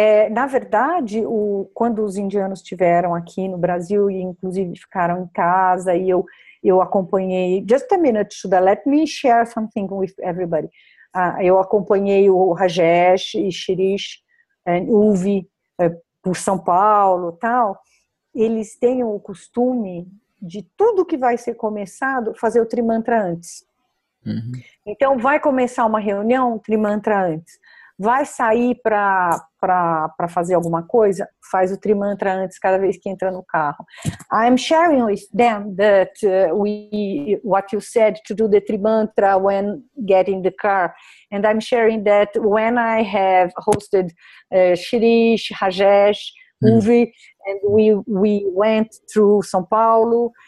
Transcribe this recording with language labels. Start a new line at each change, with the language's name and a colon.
Portuguese: Na verdade, quando os indianos estiveram aqui no Brasil, e inclusive ficaram em casa, e eu acompanhei...
English: Just a minute, Shuddha, let me share something with everybody.
Portuguese: Eu acompanhei o Rajesh e Shirish, Uvi, por São Paulo, tal. Eles têm o costume de tudo que vai ser começado, fazer o Trimantra antes. Então, vai começar uma reunião, Trimantra antes. Vai sair para fazer alguma coisa, faz o Trimantra antes, cada vez que entra no carro.
English: I'm sharing with them that what you said to do the Trimantra when getting the car. And I'm sharing that when I have hosted Shirish, Rajesh, Uvi, and we went through São Paulo.